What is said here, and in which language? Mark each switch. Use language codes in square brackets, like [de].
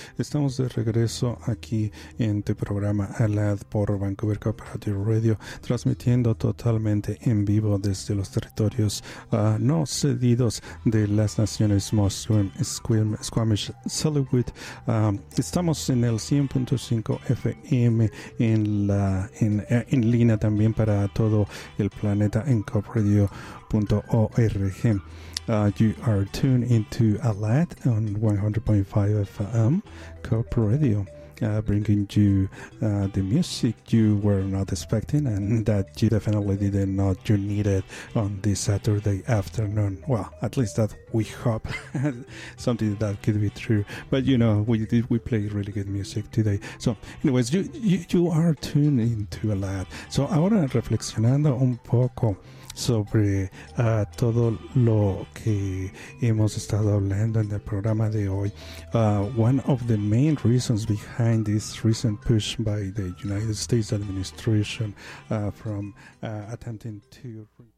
[es] Estamos de regreso aquí en tu programa ALAD por Vancouver Cooperative Radio, transmitiendo totalmente en vivo desde los territorios no cedidos de las naciones Musqueam, Squamish, Tsleil-Waututh. Estamos en el 100.5 FM en línea también para todo el planeta en cooperadio.org. [en] You are tuned into ALAD on 100.5 FM Coop Radio, bringing you the music you were not expecting and that you definitely did not you needed on this Saturday afternoon. Well, at least that we hope something that could be true. But you know, we play really good music today. So, anyways, you are tuned into ALAD. [es] So ahora reflexionando un poco sobre todo lo que hemos estado hablando en el programa de hoy. [en] One of the main reasons behind this recent push by the United States administration from attempting to...